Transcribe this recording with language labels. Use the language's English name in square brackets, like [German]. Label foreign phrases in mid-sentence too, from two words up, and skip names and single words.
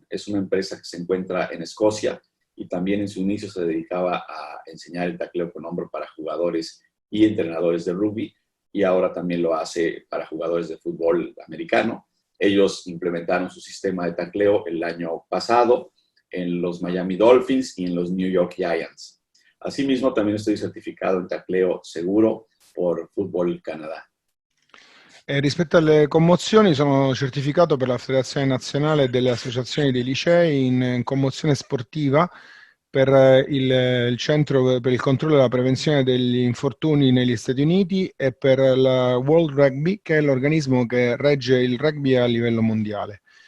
[Spanish] Es una empresa que se encuentra en Escocia y también en su inicio se dedicaba a enseñar el tacleo con hombro para jugadores y entrenadores de rugby y ahora también lo hace para jugadores de fútbol americano. Ellos implementaron su sistema de tacleo el año pasado en los Miami Dolphins y en los New York Giants. Asimismo, también estoy certificado en tacleo seguro por Football Canada. [Italian] Rispetto alle commozioni, sono certificato per la Federazione Nazionale delle Associazioni dei Licei in commozione sportiva per il Centro per il Controllo e la Prevenzione degli Infortuni negli Stati Uniti e per la World Rugby, che è l'organismo che regge il rugby a livello mondiale.